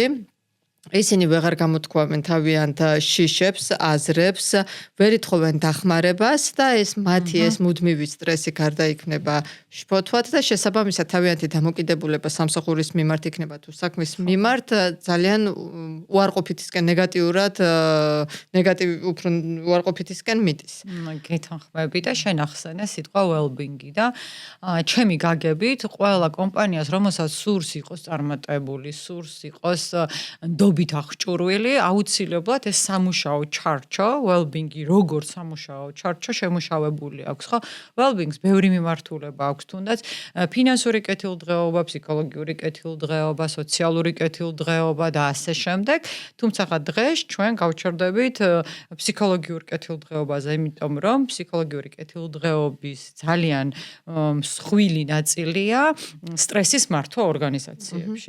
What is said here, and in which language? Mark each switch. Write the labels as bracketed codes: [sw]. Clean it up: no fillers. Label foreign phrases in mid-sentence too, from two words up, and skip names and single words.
[ka] ისინი ვეღარ გამოთქვამენ თავიანთ შიშებს, აზრებს, ვერ ითხოვენ დახმარებას და ეს მათი ეს მუდმივი სტრესი გარდაიქმნება შფოთვად და შესაბამისად თავიანთი დამოკიდებულება სამსახურის მიმართ იქნება თუ საქმის მიმართ ძალიან უარყოფითისკენ უფრო უარყოფითისკენ მიდის. გეთანხმები და შენ ახსენე სიტყვა well-being-ი და ჩემი გაგებით ყველა კომპანიას რომელსაც სურს იყოს წარმატებული, სურს იყოს დობით აღჭურვილი, აუცილებლად ეს სამუშაო ჩარჩო, well-being-ი როგორც სამუშაო ჩარჩო შემუშავებული აქვს, ხო? well-being-ს ბევრი მიმართულება აქვს, თუნდაც ფინანსური კეთილდღეობა, ფსიქოლოგიური კეთილდღეობა, სოციალური კეთილდღეობა და ასე შემდეგ. თუმცა დღეს ჩვენ გავჩერდებით ფსიქოლოგიურ კეთილდღეობაზე, იმიტომ რომ ფსიქოლოგიური კეთილდღეობის ძალიან მსხვილი ნაწილია სტრესის მართვა ორგანიზაციებში.